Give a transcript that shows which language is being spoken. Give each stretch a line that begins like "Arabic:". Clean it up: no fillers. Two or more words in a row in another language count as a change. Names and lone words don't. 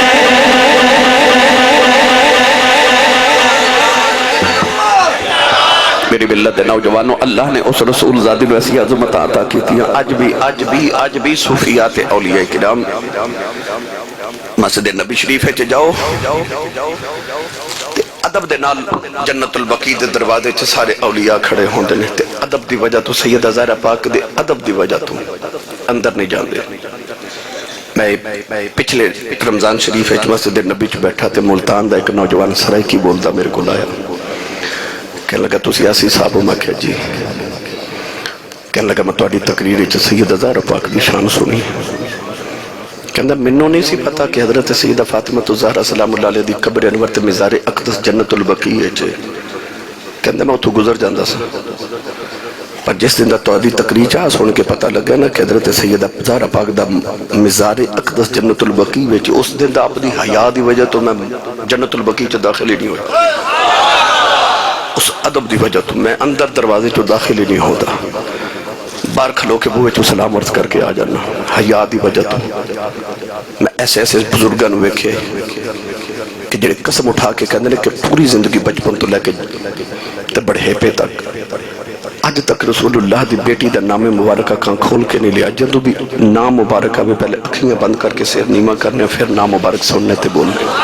Urdu: میری ملت دے نوجوانوں اللہ نے اس رسول زادی نو ایسی عظمت عطا کی تھی۔
Punjabi: آج بھی صوفیات اولیاء کرام مسجد نبی شریف ہے جاؤ تے ادب دے نال جنت البقیع دے دروازے چ سارے اولیاء کھڑے ہوندے نے تے ادب دی وجہ تو سیدہ زہرا پاک دے ادب دی وجہ تو اندر نہیں جاندے۔ میں پچھلے رمضان شریف مسجد نبی چ بیٹھا تے ملتان دا ایک نوجوان سرائکی بولدا میرے کو آیا، کہنے لگا تو سیاسی صاحب میں کہا جی، کہنے لگا میں تواڈی تقریر وچ سیدہ زہرا پاک دی شان سنی، کہندا مینوں نہیں سی پتا کہ حضرت سیدہ فاطمہ الزہرا
Arabic: سلام اللہ علیہ
Punjabi: دی قبر انور تے مزار اقدس جنت البقیع وچ، کہندا میں اتھوں گزر جاندا سا، پر جس دن دا تواڈی تقریر چاہ سن کے پتہ لگا نا کہ حضرت سیدہ زہرا پاک دا مزار اقدس جنت البقیع وچ، اس دن دا اپنی حیا دی وجہ تو میں جنت البقیع چ داخل ہی نہیں ہویا، اس ادب دی وجہ تو میں اندر دروازے چو داخل ہی نہیں ہوتا، بار کھلو کے بوئے چو سلام عرض کر کے آ جانا، حیا دی وجہ تو میں ایسے بزرگان ویکھے کہ جڑے قسم اٹھا کے کہندے کہ پوری زندگی بچپن تو لے کے تے بڑھیپے تک آج تک رسول اللہ دی بیٹی دا نام مبارکہ کان کھول کے نہیں لیا، جدو بھی نام مبارکہ میں پہلے اکھیاں بند کر کے سیر نیمہ کرنے پھر نام مبارک سننے تے بولنے۔